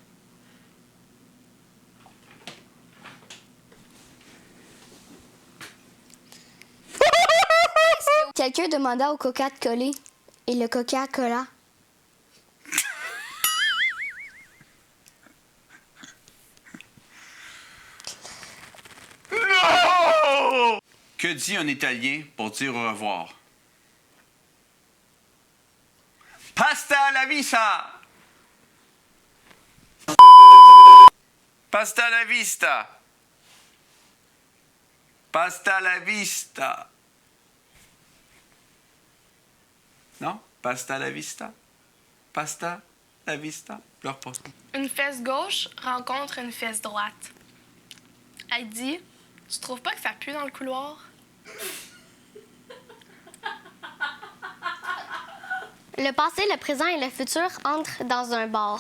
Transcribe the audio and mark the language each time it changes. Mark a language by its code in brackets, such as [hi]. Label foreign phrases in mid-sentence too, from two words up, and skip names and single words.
[fr] Quelqu'un demanda au coca de coller. Et le coca colla. Que dit un Italien pour dire au revoir? [es] Pasta la vista! Pasta la vista! Pasta la vista! [fr] Non? [es] Pasta la vista? Pasta la vista? [fr] Je repasse. Une fesse gauche rencontre une fesse droite. Elle dit: Tu trouves pas que ça pue dans le couloir? Le passé, le présent et le futur entrent dans un bar.